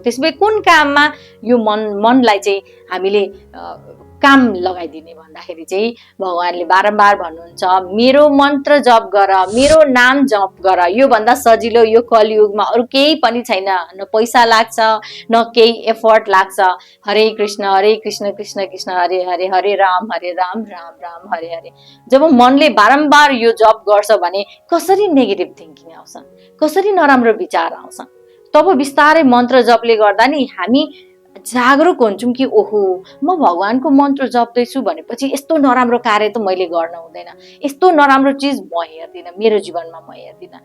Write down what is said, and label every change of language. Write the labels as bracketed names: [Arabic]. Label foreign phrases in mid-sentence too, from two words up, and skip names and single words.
[Nepali] त्यसपछि कुन काममा यो मनलाई चाहिँ हामीले काम लगाइदिने भन्दाखेरि चाहिँ भगवानले बारम्बार भन्नुहुन्छ मेरो मन्त्र जप गर, मेरो नाम जप गर। यो भन्दा सजिलो यो कलियुगमा अरू केही पनि छैन। न पैसा लाग्छ, न केही एफर्ट लाग्छ। हरे कृष्ण कृष्ण कृष्ण हरे हरे, हरे राम राम राम हरे हरे। जब मनले बारम्बार यो जप गर्छ भने कसरी [English] negative thinking [Nepali] आउँछ, कसरी नराम्रो विचार आउँछ। तब बिस्तारै मन्त्र जपले गर्दा नि हामी जागरुक हुन्छौँ कि ओहो म भगवानको मन्त्र जप्दैछु भनेपछि यस्तो नराम्रो कार्य त मैले गर्न हुँदैन, यस्तो नराम्रो चिज म हेर्दिनँ, मेरो जीवनमा म हेर्दिनँ।